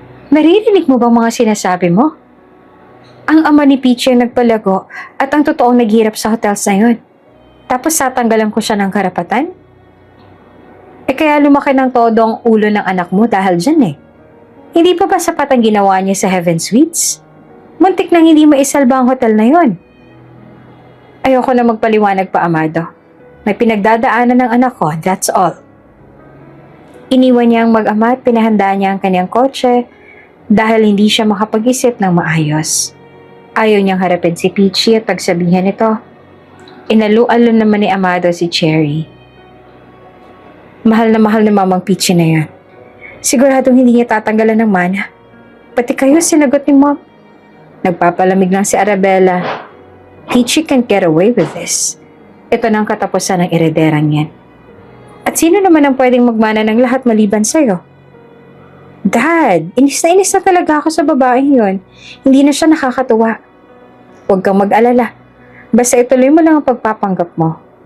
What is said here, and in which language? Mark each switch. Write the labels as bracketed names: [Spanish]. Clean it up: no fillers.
[Filipino] Naririnig mo bang mga sinasabi mo? Ang ama ni Peachy ang nagpalago at ang totoong naghirap sa hotels na yun. Tapos tatanggalan ko siya ng karapatan? Kaya lumaki ng todo ang ulo ng anak mo dahil dyan eh. Hindi pa ba sapat ang ginawa niya sa Heaven Suites? Muntik nang hindi maisalba ang hotel na yon. Ayoko na magpaliwanag pa, Amado. May pinagdadaanan ng anak ko, [English] that's all. [Filipino] Iniwan niya ang mag-ama at pinahanda niya ang kanyang kotse dahil hindi siya makapag-isip ng maayos. Ayaw niyang harapin si Peachy at pagsabihan ito. Inalu-alon naman ni Amado si Cherry. Mahal na Mamang Peachy na yan. Siguradong hindi niya tatanggalan ng mana. Pati kayo, sinagot ni Mom. Nagpapalamig lang si Arabella. [English] Peachy can't get away with this. [Filipino] Ito na ang katapusan ng erederang yan. At sino naman ang pwedeng magmana ng lahat maliban sa'yo? Dad, inis na talaga ako sa babaeng yon. Hindi na siya nakakatuwa. Huwag kang mag-alala. Basta ituloy mo lang ang pagpapanggap mo.